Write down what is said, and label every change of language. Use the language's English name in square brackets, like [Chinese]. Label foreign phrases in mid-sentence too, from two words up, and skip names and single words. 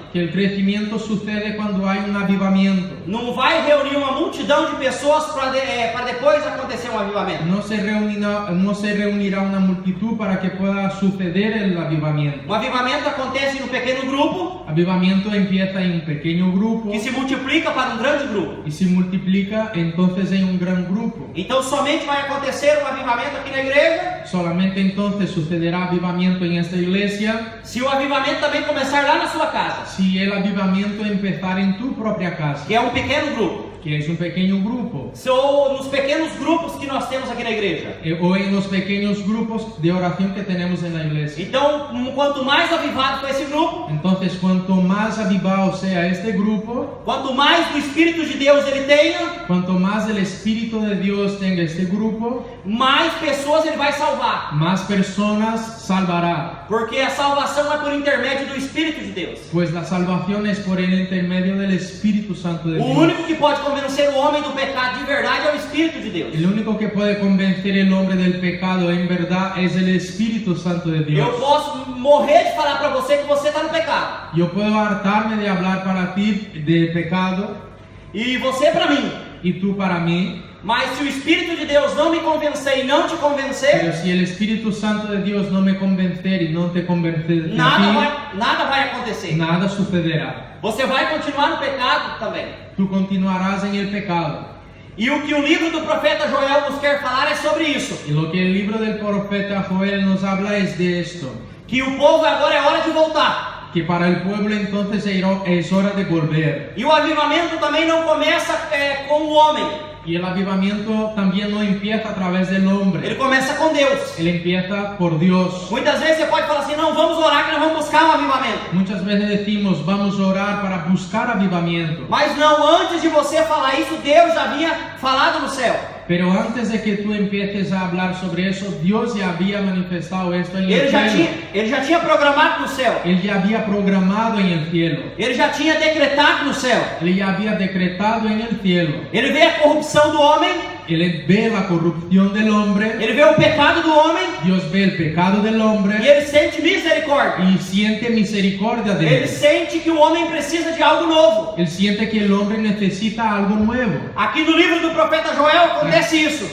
[Spanish] que el crecimiento sucede cuando hay un avivamiento. [Portuguese] Não vai reunir uma multidão de pessoas para depois acontecer um avivamento. [Spanish] No se reunirá una multitud para que pueda suceder el avivamiento. [Portuguese] Um avivamento acontece no pequeno grupo, [Spanish] Avivamiento empieza en un pequeño grupo [Portuguese] que se multiplica para um grande grupo. [Spanish] y se multiplica entonces en un gran grupo. [Portuguese] Então somente vai acontecer um avivamento aqui na igreja [Spanish] Solamente entonces sucederá avivamiento en esta iglesia [Portuguese] se o avivamento também começar lá na sua casa, [Spanish] si el avivamiento empezar en tu propia casa, [Portuguese] que é um pequeno grupo. [Spanish] que es un pequeño grupo, [Portuguese] Ou nos pequenos grupos que nós temos aqui na igreja. [Spanish] o en los pequeños grupos de oración que tenemos en la iglesia. [Portuguese] Então, quanto mais avivado for esse grupo, [Spanish] Entonces, cuanto más avivado sea este grupo, [Portuguese] quanto mais do Espírito de Deus ele tenha, [Spanish] cuanto más el Espíritu de Dios tenga este grupo, [Portuguese] mais pessoas ele vai salvar. [Spanish] más personas salvará. [Portuguese] Porque a salvação é por intermédio do Espírito de Deus. [Spanish] Pues la salvación es por el intermedio del Espíritu Santo de [Portuguese] O [Spanish] Dios. [Portuguese] único que pode convencer o homem do pecado de verdade é o Espírito de Deus. [Spanish] El único que puede convencer el hombre del pecado en verdad es el Espíritu Santo de Dios. [Portuguese] Eu posso morrer de falar para você que você está no pecado. [Spanish] Yo puedo hartarme de hablar para ti del pecado [Portuguese] E você para mim. [Spanish] y tú para mí, [Portuguese] Mas se o Espírito de Deus não me convencer e não te [Spanish] pero [Portuguese] convencer, [Spanish] si el Espíritu Santo de Dios no me convencer y no te convencer [Portuguese] nada vai acontecer. [Spanish] nada sucederá. [Portuguese] Você vai continuar no pecado também. [Spanish] Tú continuarás en el pecado. [Portuguese] E o que o livro do profeta Joel nos quer falar é sobre isso. [Spanish] Y lo que el libro del profeta Joel nos habla es de esto, [Portuguese] Que o povo agora é hora de voltar. [Spanish] que para el pueblo entonces es hora de volver. [Portuguese] E o avivamento também não começa com o homem. [Spanish] Y el avivamiento también no empieza a través del [Portuguese] Ele [Spanish] hombre, [Portuguese] começa com Deus. [Spanish] él empieza por Dios. [Portuguese] Muitas vezes você pode falar assim, não, vamos orar que nós vamos buscar um avivamento. [Spanish] Muchas veces decimos, vamos a orar para buscar avivamiento. [Portuguese] Mas não, antes de você falar isso, Deus já havia falado no céu. [Spanish] Pero antes de que tú empieces a hablar sobre eso, Dios ya había manifestado esto en el cielo. [Portuguese] Ele já tinha programado no céu. [Spanish] Él ya había programado en el cielo. [Portuguese] Ele já tinha decretado no céu. [Spanish] Él ya había decretado en el cielo. [Portuguese] Ele vê a corrupção do homem. [Spanish] Él ve la corrupción del hombre. [Portuguese] Ele vê o pecado do homem. [Spanish] Dios ve el pecado del [Portuguese] E [Spanish] hombre [Portuguese] ele sente misericórdia. [Spanish] y siente misericordia de [Portuguese] Ele [Spanish] él. [Portuguese] sente que o homem precisa de algo novo. [Spanish] Él siente que el hombre necesita algo nuevo. [Portuguese] Aqui no livro do profeta Joel acontece isso.